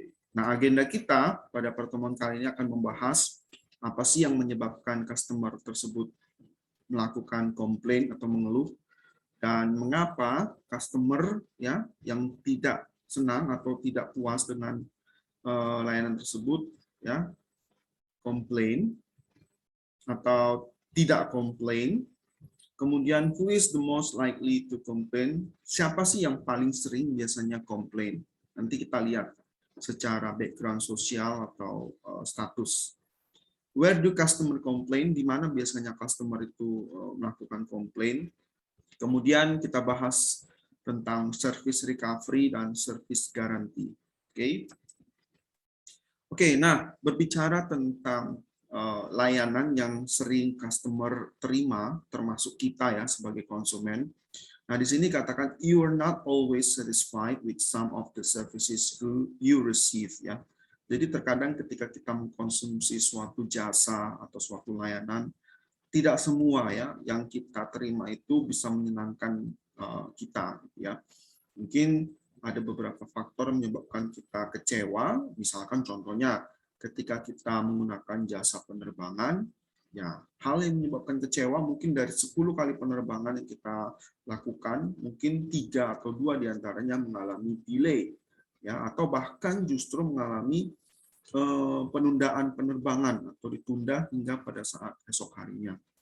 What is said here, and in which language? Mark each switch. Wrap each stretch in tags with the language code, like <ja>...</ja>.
<id>Nah, agenda kita pada pertemuan kali ini akan membahas apa sih yang menyebabkan customer tersebut melakukan komplain atau mengeluh, dan mengapa customer yang tidak senang atau tidak puas dengan layanan tersebut komplain atau tidak komplain. Kemudian</id> <en>who is the most likely to complain?</en> <id>Siapa sih yang paling sering biasanya komplain? Nanti kita lihat secara background sosial atau status.</id> <en>Where do customer complain?</en> <id>Di mana biasanya customer itu melakukan komplain. Kemudian kita bahas tentang service recovery dan service guarantee. Oke, nah berbicara tentang layanan yang sering customer terima, termasuk kita ya sebagai konsumen. Nah, di sini katakan</id> <en>you are not always satisfied with some of the services you receive ya.</en> <id>Jadi terkadang ketika kita mengkonsumsi suatu jasa atau suatu layanan, tidak semua ya yang kita terima itu bisa menyenangkan kita ya. Mungkin ada beberapa faktor menyebabkan kita kecewa, misalkan contohnya ketika kita menggunakan jasa penerbangan, ya, hal yang menyebabkan kecewa mungkin dari 10 kali penerbangan yang kita lakukan, mungkin 3 atau 2 diantaranya mengalami delay, ya, atau bahkan justru mengalami penundaan penerbangan atau ditunda hingga pada saat esok harinya.</id>